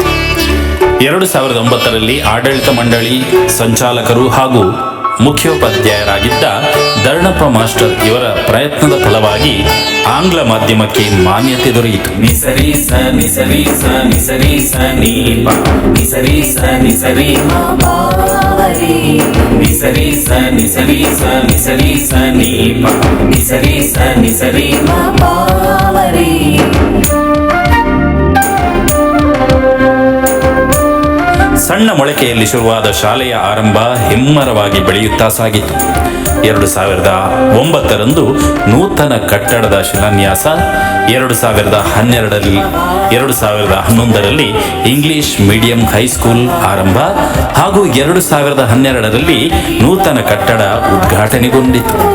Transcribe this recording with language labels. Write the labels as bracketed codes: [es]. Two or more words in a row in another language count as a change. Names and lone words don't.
[kn] 2009ರಲ್ಲಿ ಆಡಳಿತ ಮಂಡಳಿ ಸಂಚಾಲಕರು ಹಾಗೂ ಮುಖ್ಯೋಪಾಧ್ಯಾಯರಾಗಿದ್ದ ಧರ್ಣಪ್ಪ ಮಾಸ್ಟರ್ ಇವರ ಪ್ರಯತ್ನದ ಫಲವಾಗಿ ಆಂಗ್ಲ ಮಾಧ್ಯಮಕ್ಕೆ ಮಾನ್ಯತೆ ದೊರೆಯಿತು. ನಿಸರಿ ಸ ನಿಸರಿ ಸ ನಿಸರಿ ಸ ನೀ ಪ ನಿಸರಿ ಸ ನಿಸರಿ ಮಾವರಿ ನಿಸರಿ ಸ ನಿಸರಿ ಸ ನಿಸರಿ ಸ ನೀ ಪ ನಿಸರಿ ಸ ನಿಸರಿ ಮಾವರಿ. ಸಣ್ಣ ಮೊಳಕೆಯಲ್ಲಿ ಶುರುವಾದ ಶಾಲೆಯ ಆರಂಭ ಹೆಮ್ಮರವಾಗಿ ಬೆಳೆಯುತ್ತಾ ಸಾಗಿತು. 2009ರಂದು ನೂತನ ಕಟ್ಟಡದ ಶಿಲಾನ್ಯಾಸ, 2011ರಲ್ಲಿ [en] English medium high school [kn] ಆರಂಭ ಹಾಗೂ 2012ರಲ್ಲಿ ನೂತನ ಕಟ್ಟಡ ಉದ್ಘಾಟನೆಗೊಂಡಿತು.